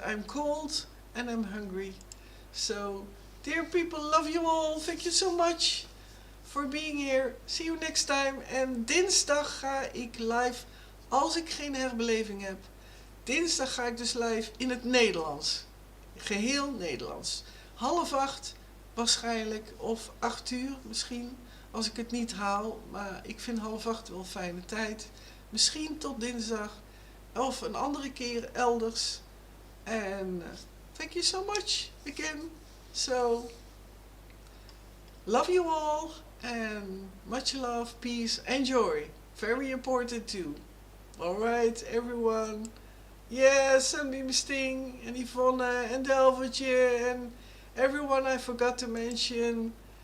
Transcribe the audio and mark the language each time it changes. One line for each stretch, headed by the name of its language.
English: I'm cold and I'm hungry. So, dear people, love you all. Thank you so much for being here. See you next time.
Dutch: En dinsdag ga ik live, als ik geen herbeleving heb. Dinsdag ga ik dus live in het Nederlands. Geheel Nederlands. 7:30 waarschijnlijk, of 8:00 misschien, als ik het niet haal. Maar ik vind 7:30 wel een fijne tijd. Misschien tot dinsdag, of een andere keer elders.
English: And thank you so much again. So, love you all, and much love, peace, and joy. Very important too. Alright, everyone. Yes, and Sting, and Yvonne, and Delvertje, and everyone I forgot to mention.